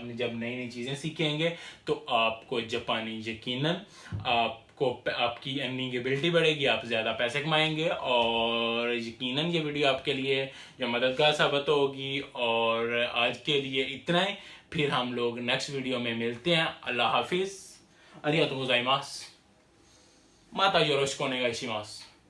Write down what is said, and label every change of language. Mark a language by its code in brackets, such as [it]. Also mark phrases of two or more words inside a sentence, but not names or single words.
[hi] आपने जब नई नई चीज़ें सीखेंगे तो आपको जापानी यकीनन आपकी [en] earning ability [hi] बढ़ेगी, आप ज़्यादा पैसे कमाएंगे। और यकीनन ये वीडियो आपके लिए जो मददगार साबित होगी। और आज के लिए इतना ही, फिर हम लोग [en] next video [hi] में मिलते हैं। अल्लाह हाफिज़। [ja] ありがとうございます。またよろしくお願いします。